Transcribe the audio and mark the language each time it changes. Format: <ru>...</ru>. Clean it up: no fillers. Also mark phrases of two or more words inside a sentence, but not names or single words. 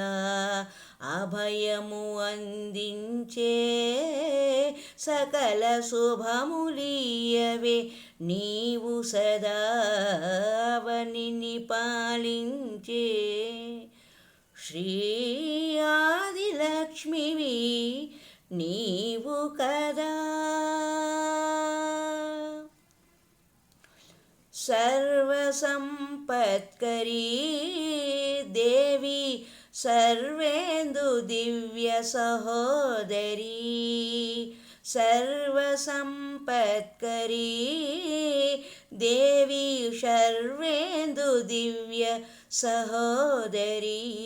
<te>అభయము అందించే సకల శుభములియవే నీవు సదా. అవనిని పాలించే శ్రీ ఆదిలక్ష్మివి నీవు కదా.</te> <sa>सर्वसंपत्करी देवी सर्वेन्दु दिव्य सहोदरी. सर्वसंपत्करी देवी सर्वेन्दु दिव्य सहोदरी.</sa>